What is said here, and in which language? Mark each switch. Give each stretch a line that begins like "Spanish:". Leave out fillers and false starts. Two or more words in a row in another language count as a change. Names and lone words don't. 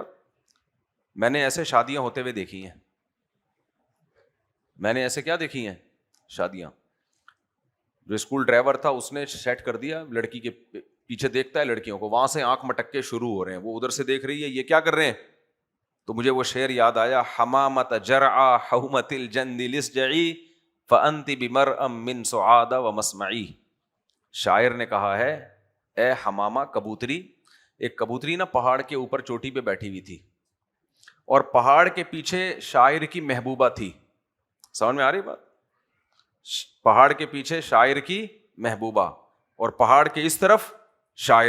Urdu: میں نے ایسے شادیاں ہوتے ہوئے دیکھی ہیں, میں نے ایسے کیا دیکھی ہیں شادیاں. جو اسکول ڈرائیور تھا اس نے سیٹ کر دیا, لڑکی کے پیچھے دیکھتا ہے لڑکیوں کو, وہاں سے آنکھ مٹکے شروع ہو رہے ہیں, وہ ادھر سے دیکھ رہی ہے یہ کیا کر رہے ہیں. تو مجھے وہ شعر یاد آیا,
Arabic: حمامت جرعا حومت الجند لسجعی فانت بمرء من سعاد و مسمعی.
Urdu: شاعر نے کہا ہے, اے حمامہ کبوتری, ایک کبوتری نا پہاڑ کے اوپر چوٹی پہ بیٹھی ہوئی تھی, اور پہاڑ کے پیچھے شاعر کی محبوبہ تھی. سمجھ میں آ رہی بات؟ پہاڑ کے پیچھے شاعر کی محبوبہ اور پہاڑ کے اس طرف شاعر.